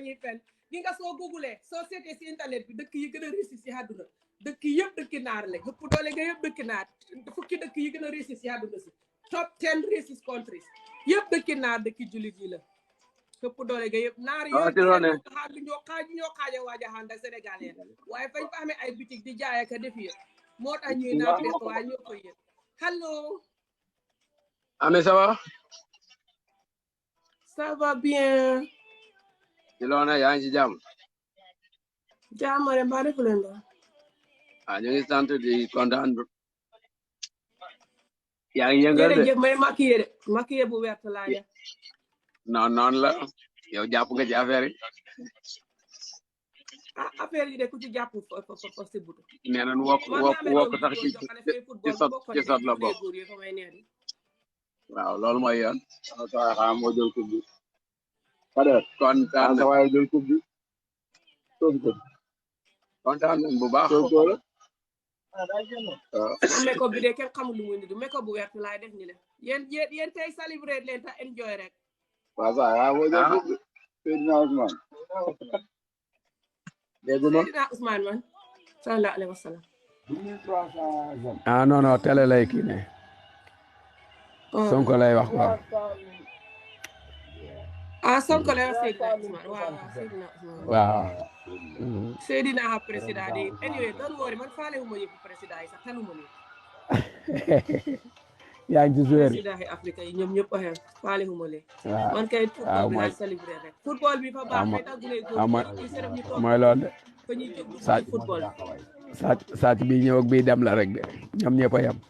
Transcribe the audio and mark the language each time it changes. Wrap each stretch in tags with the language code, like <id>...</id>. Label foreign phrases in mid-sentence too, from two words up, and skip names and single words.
<wo>ñuy fen gi nga soo googlee soo seetee si internet bi dëkk yi gën a réussir si àdduna dëkk yëpp dëkki naar la ëpp doole nga yëpp dëkki naar fukki dëkk yi gën a réussir si àdduna si</wo> <en>top 10 racist countries</en> <wo>yëpp dëkki naar dëkki jullit yi la ëpp doole nga yëpp naar yëpp ñoo xaaja waaja xànd ak sénégalais waaye fañ fa amee ay boutique di jaay ak def yëpp moo tax ñuy naar fekk waaye ñoo koy yëpp hello</wo> <fr>Amé ça va? Ça va bien.</fr> <wo>Ci loona yaa ngi ci jàmm. Jàmm rek mbaa defu leen dara. Ah ñu ngi sant di kontaan. Yaa ngi yëngal de. Jërëjëf may maquillé bu wert laa def. Non la yow jàpp nga ci affaire yi. Ah affaire yi de ku ci jàpp fa si butu. Nee nañ wokk sax ci sot la bokk. Waaw loolu mooy yoon. Sa xam moo jël coupe bi. Kontaan sa waay jël coupe bi. Kontaan nañ bu baax. Make-up bi de kenn xamul lu muy nidu make-up bu wert laay def ni le yéen tey célébrer leen ta enjoy rek. Waaw sa yaa moo jël coupe bi. Seydina Ousmane. Seydina Ousmane man</wo> <ar>صلى الله عليه وسلم.</ar> <wo>ah</wo> <fr>non non</fr> <wo>télé lay kii ne Sonko lay wax quoi ah Sonko lay wax Seydina Ousmane waaw Seydina Ousmane waaw Seydina président de</wo> <en>anyway don't worry man</en> <wo>faale wu ma yëpp président yi sax taluma leen yaa ngi ci joueur président yi Afrique yi ñoom ñëpp a xem faale wu ma leen waaw man kay football bi mooy laay célébré rek football bi fa baax kay tax bu lay góor ñu sërëf ñu toog mooy loolu de fa ñuy jóg dugg ci football sàcc bi ñëw ak bii dem la rek de ñoom ñëpp a yem</wo>